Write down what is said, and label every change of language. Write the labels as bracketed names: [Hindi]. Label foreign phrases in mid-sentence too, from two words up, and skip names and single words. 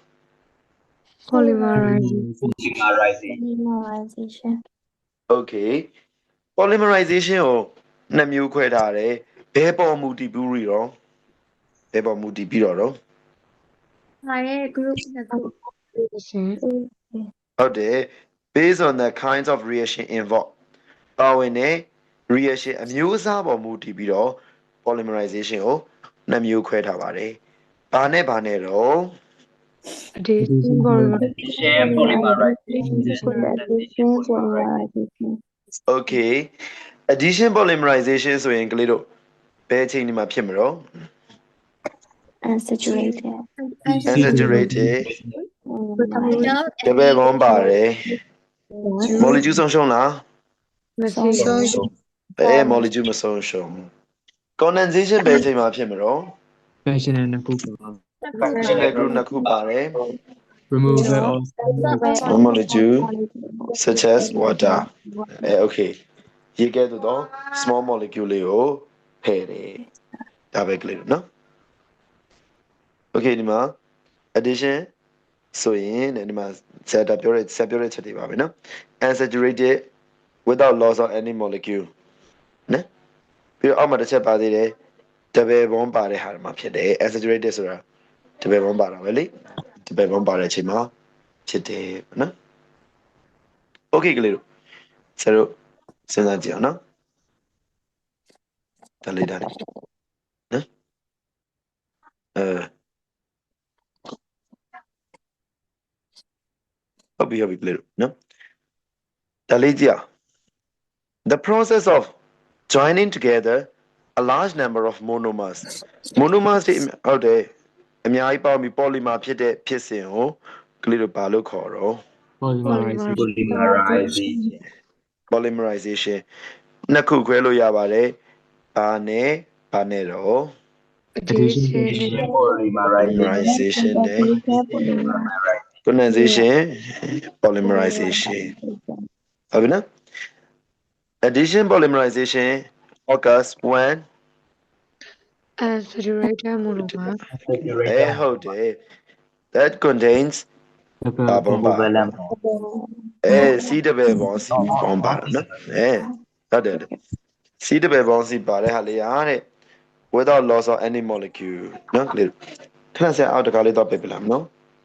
[English] Polymerization. [Burmese] okay polymerization ကိုနှစ်မျိုးခွဲထားတယ်ဘယ်ပေါ်မူတည်ပြီးတော့ဘယ်ပေါ်မူတည်ပြီးတော့ ငါရဲ့ group နှစ်ခု ဟုတ်တယ် [English] based on the kinds of reaction involved [Burmese] ပါဝင်တဲ့ reaction အမျိုးအစားပေါ်မူတည်ပြီးတော့ polymerization ကိုနှစ်မျိုးခွဲထားပါတယ်ဘာနဲ့တော့ [English] Addition [Burmese] okay addition polymerization ဆိုရင်ကလေးတို့ဘယ်အချိန်ဒီမှာဖြစ်မှာတော့ [English] Unsaturated. [Burmese] unsaturated တပည့်ပေါင်းပါတယ် molecule ဆုံးရှုံးလား molecule မဆုံးရှုံး condensation ဘယ်အချိန်မှာဖြစ်မှာတော့ functional နှစ်ခုပါ [English] functional group [Burmese] နှစ်ခုပါတယ် [English] removal of molecule such as water okay [Burmese] ရေကဲ့သို့သော [English] small molecule [Burmese] လေးကိုဖယ်တယ်ဒါပဲကလေးနော် okay ဒီမှာ addition ဆိုရင်ဒီမှာဆက်ပြောတဲ့ချက်တွေပါပဲနော် [English] unsaturated without loss of any molecule [Burmese] နော်ပြီးတော့အောက်မှာတစ်ချက်ပါသေးတယ်တပယ်ဘုံပါတဲ့ဟာမှာဖြစ်တယ် unsaturated ဆိုတာတပယ်ဘုံပါတာပဲလေတပယ်ဘုံပါတဲ့အချိန်မှာဖြစ်တယ်နော် okay ကလေးတို့ဆက်လို့စဉ်းစားကြည့်အောင်နော် ဒါလေးနော်ဟုတ်ပြီကလေးတို့နော်ဒါလေးကြည့်အောင် [English] the process of joining together a large number of monomers monomers [Burmese] တွေဟုတ်တယ်အများကြီးပေါင်းပြီး polymer ဖြစ်တဲ့ဖြစ်စဉ်ကိုကလေးတို့ဘာလို့ခေါ်တော့ polymerization နှစ်ခုခွဲလို့ရပါတယ်ဘာနဲ့တော့ [English] addition polymerization နဲ့ condensation polymerization ဟုတ်ပြီနော် addition polymerization occurs when unsaturated monomer [Burmese] ဟုတ်တယ် [English] that contains carbon bar C [Burmese] တပယ်ပေါင်း C ပေါင်းပါနော်ဟုတ်တယ် C တပယ်ပေါင်း C ပါတဲ့ဟာလေးရတဲ့ [English] without loss of any molecule [Burmese] နော်ကလေးခဏဆက်အောက်တကားလေးတော့ပြပြလာမနော်